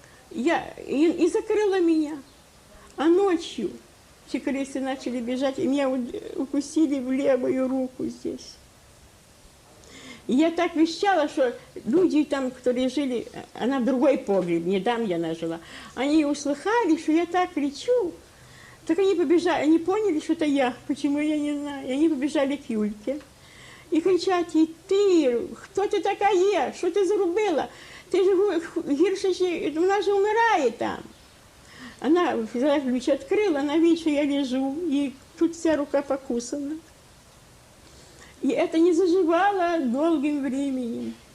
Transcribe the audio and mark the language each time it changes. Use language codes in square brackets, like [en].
[ru] И закрыла меня. А ночью все крысы начали бежать, и меня укусили в левую руку здесь. И я так вещала, что люди там, которые жили, она в другой погреб, не там я жила, они услыхали, что я так кричу. Так они побежали, они поняли, что это я, почему я не знаю. И они побежали к Юльке. И кричат ей: ты, [uk] хто ти така є? Що ти зробила? Ти ж гірше, вона же умирає там. [ru] Она взяла ключ, открыла, она видит, что я лежу, и тут вся рука покусана. И это не заживало долгим временем.